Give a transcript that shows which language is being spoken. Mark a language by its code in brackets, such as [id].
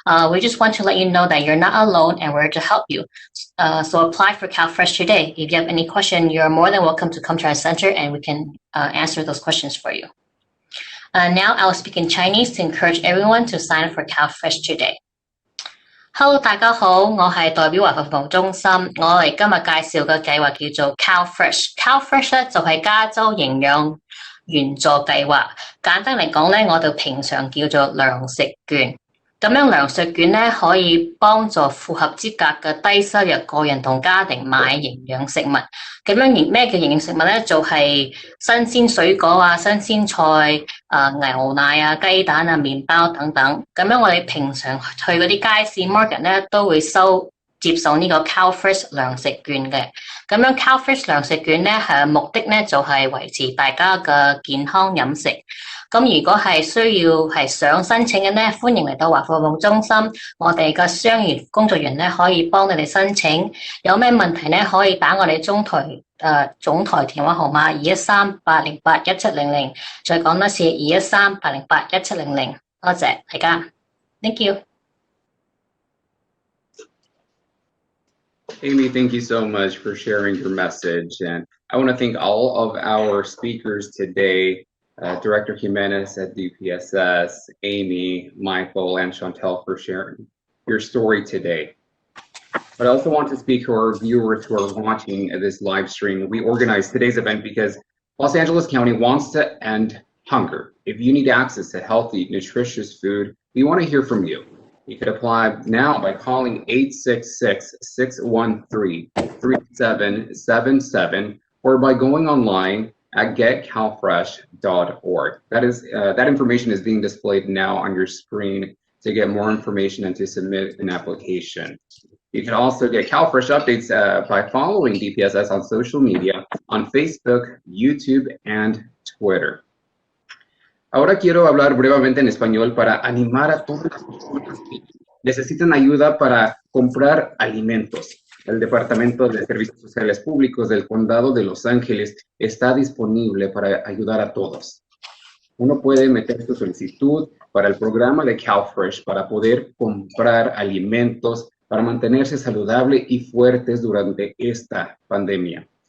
[en] We just want to let you know that you're not alone and we're here to help you. So apply for CalFresh today. If you have any question, you're more than welcome to come to our center and we can answer those questions for you. Now I will speak in Chinese to encourage everyone to sign up for CalFresh today. [yue] Hello， 大家好，我係代表華服務中心，我哋今日介紹嘅計劃叫做 CalFresh。CalFresh 咧就係加州營養援助計劃，簡單嚟講咧，我哋平常叫做糧食券。咁樣糧食券咧可以幫助符合資格嘅低收入個人同家庭買營養食物。咁樣咩叫營養食物咧？就係新鮮水果啊、新鮮菜、牛奶啊、雞蛋啊、麵包等等。咁樣我哋平常去嗰啲街市 market 咧都會接受呢個 CalFresh 糧食券嘅。咁樣 CalFresh 糧食券咧目的咧就係維持大家嘅健康飲食。咁如果係需要係想申請嘅咧，歡迎嚟到華服務中心，我哋嘅商業工作員咧可以幫你哋申請。有咩問題咧，可以打我哋總台電話號碼213-808-1700。再講多次213-808-1700。多謝大家 ， [en] Thank you。 Amy, thank you so much for sharing your message. And I want to thank all of our speakers today, Director Jimenez at DPSS, Amy, Michael, and Chantelle for sharing your story today. But I also want to speak to our viewers who are watching this live stream. We organized today's event because Los Angeles County wants to end hunger. If you need access to healthy, nutritious food, we want to hear from you. You could apply now by calling 866-613-3777 or by going online at getcalfresh.org. That information is being displayed now on your screen to get more information and to submit an application. You can also get CalFresh updates by following DPSS on social media, on Facebook, YouTube, and Twitter. [es] Ahora quiero hablar brevemente en español para animar a todas las personas que necesitan ayuda para comprar alimentos. El Departamento de Servicios Sociales Públicos del Condado de Los Ángeles está disponible para ayudar a todos. Uno puede meter su solicitud para el programa de CalFresh para poder comprar alimentos para mantenerse saludable y fuertes durante esta pandemia.